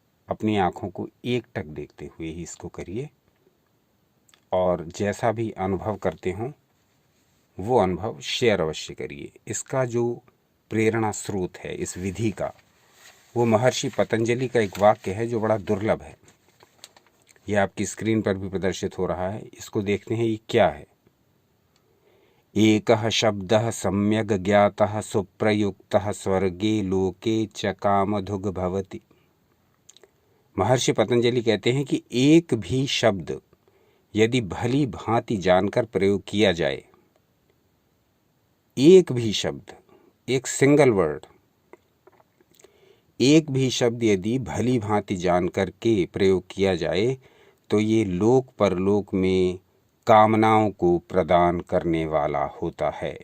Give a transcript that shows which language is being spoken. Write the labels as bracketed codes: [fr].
[hi] अपनी आंखों को एकटक देखते हुए ही इसको करिए और जैसा भी अनुभव करते हों वो अनुभव शेयर अवश्य करिए। इसका जो प्रेरणा स्रोत है इस विधि का, वो महर्षि पतंजलि का एक वाक्य है जो बड़ा दुर्लभ है। यह आपकी स्क्रीन पर भी प्रदर्शित हो रहा है, इसको देखते हैं ये क्या है। [sa] एकः शब्दः सम्यग् ज्ञातः सुप्रयुक्तः स्वर्गे लोके च कामधुग् भवति। [hi] महर्षि पतंजलि कहते हैं कि एक भी शब्द यदि भली भांति जानकर प्रयोग किया जाए, एक भी शब्द, एक सिंगल वर्ड, एक भी शब्द यदि भली भांति जानकर के प्रयोग किया जाए तो ये लोक परलोक में कामनाओं को प्रदान करने वाला होता है।